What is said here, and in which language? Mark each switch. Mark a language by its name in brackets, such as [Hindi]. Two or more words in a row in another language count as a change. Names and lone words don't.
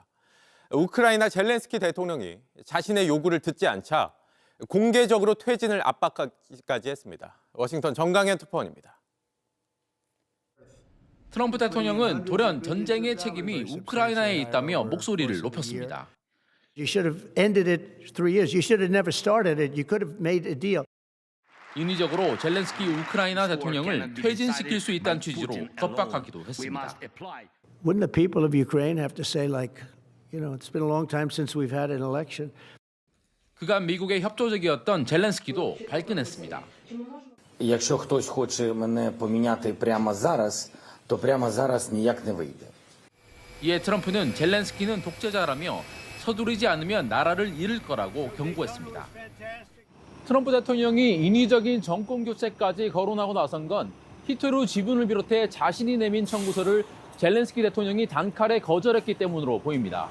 [Korean] 우크라이나 젤렌스키 대통령이 자신의 요구를 듣지 않자 공개적으로 퇴진을 압박까지 했습니다. 워싱턴 정강현 특파원입니다. 트럼프 대통령은 돌연 전쟁의 책임이 우크라이나에 있다며 목소리를 높였습니다. [English] You should have ended it 3 years. You should have never started it. You could have made a deal. [Korean] 인위적으로 젤렌스키 우크라이나 대통령을 퇴진시킬 수 있다는 취지로 겁박하기도 했습니다. [English] Wouldn't the people of Ukraine have to say like, you know, it's been a long time since we've had an election. [Korean] 그간 미국의 협조적이었던 젤렌스키도 발끈했습니다. [Ukrainian] Якщо хтось хоче мене поміняти прямо зараз, то прямо зараз ніяк не вийде. [Korean] 이에 트럼프는 젤렌스키는 독재자라며 서두르지 않으면 나라를 잃을 거라고 경고했습니다. 트럼프 대통령이 인위적인 정권 교체까지 거론하고 나선 건 히트루 지분을 비롯해 자신이 내민 청구서를 젤렌스키 대통령이 단칼에 거절했기 때문으로 보입니다.